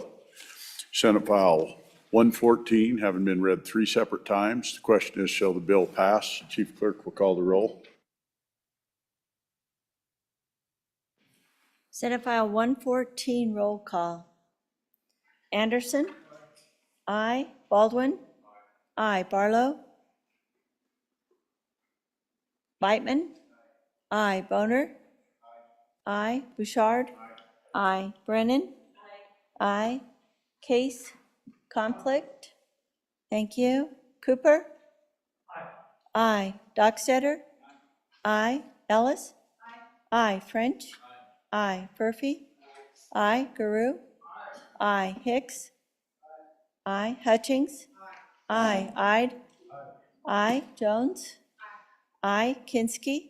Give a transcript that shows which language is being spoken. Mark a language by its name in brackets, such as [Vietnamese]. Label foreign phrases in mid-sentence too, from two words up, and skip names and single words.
[English] Senate File 114 having been read 3 separate times. The question is, shall the bill pass? Chief Clerk will call the roll. Senate File 114, roll call. Anderson? Aye. Baldwin? Aye. Barlow? Beitman? Aye. Boner? Aye. Bouchard? Aye. Brennan? Aye. Case? Conflict? Thank you. Cooper? Aye. Dockstetter? Aye. Ellis? Aye. French? Aye. Furphy? Aye. Guru? Aye. Hicks? Aye. Hutchings? Aye. Ide? Aye. Jones? Aye. Kinski?